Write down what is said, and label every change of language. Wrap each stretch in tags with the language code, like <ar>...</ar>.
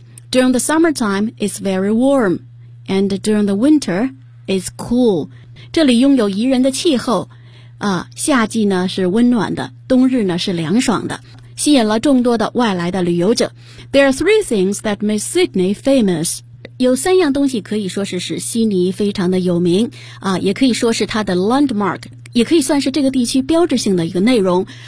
<en>During the summertime, it's very warm, and during the winter, it's cool.</en> <zh>这里拥有宜人的气候，夏季呢是温暖的，冬日呢是凉爽的，吸引了众多的外来的旅游者。</zh> <en>There are three things that make Sydney famous.</en> <zh>有三样东西可以说是使悉尼非常的有名，也可以说是它的 landmark, 也可以算是这个地区标志性的一个内容。</zh>